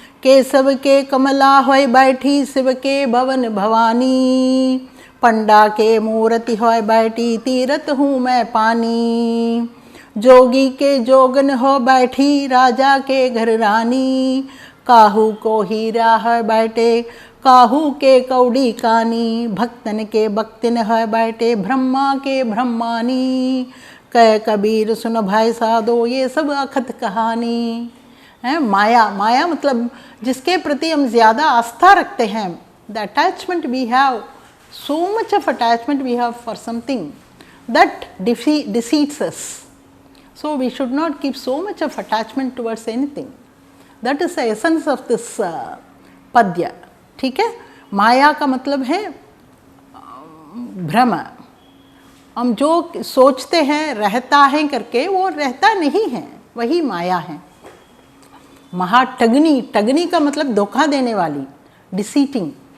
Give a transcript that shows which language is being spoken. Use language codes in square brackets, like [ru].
[hi] केशव के कमला होय बैठी शिव के भवन भवानी, पंडा के मूर्ति होय बैठी तीरथ हूँ मैं पानी, जोगी के जोगन हो बैठी राजा के घर रानी, काहू को हीरा है बैठे काहू के कौड़ी कानी, भक्तन के भक्तिन है बैठे ब्रह्मा के ब्रह्मानी, कह कबीर सुन भाई साधो ये सब अखत कहानी है। माया, माया मतलब जिसके प्रति हम ज़्यादा आस्था रखते हैं, [en] The attachment we have, so much of attachment we have for something that deceits us, so we should not keep so much of attachment towards anything. That is the essence of this पद्य। [hi] ठीक है, माया का मतलब है भ्रम, हम जो सोचते हैं रहता है करके वो रहता नहीं है, वही माया है। महाटगनी, टगनी का मतलब धोखा देने वाली, डिसीटिंग।